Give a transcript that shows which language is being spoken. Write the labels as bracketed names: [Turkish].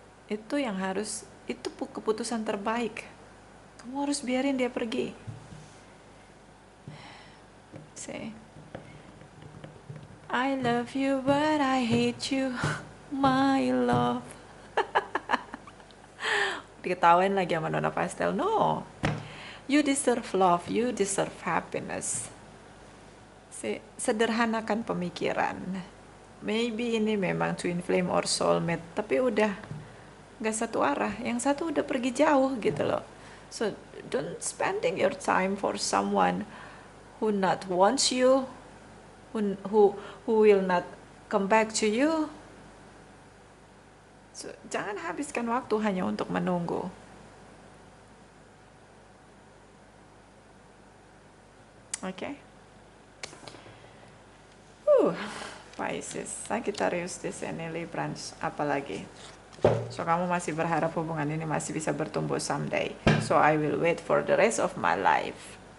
[Indonesian] Itu yang harus, itu keputusan terbaik. Kamu harus biarin dia pergi. [English] Say, I love you but I hate you, my love. [Indonesian] Diketawain lagi sama Nona Pastel. [English] No. You deserve love, you deserve happiness. [Indonesian] Sederhanakan pemikiran. Maybe ini memang [English] twin flame or soulmate, [Indonesian] tapi udah gak satu arah. Yang satu udah pergi jauh gitu loh. [English] So don't spending your time for someone who not wants you, who will not come back to you. [Indonesian] So jangan habiskan waktu hanya untuk menunggu. Oke. Pisces, Sagittarius di sini, Libra, apalagi. So kamu masih berharap hubungan ini masih bisa bertumbuh someday. [English] So I will wait for the rest of my life.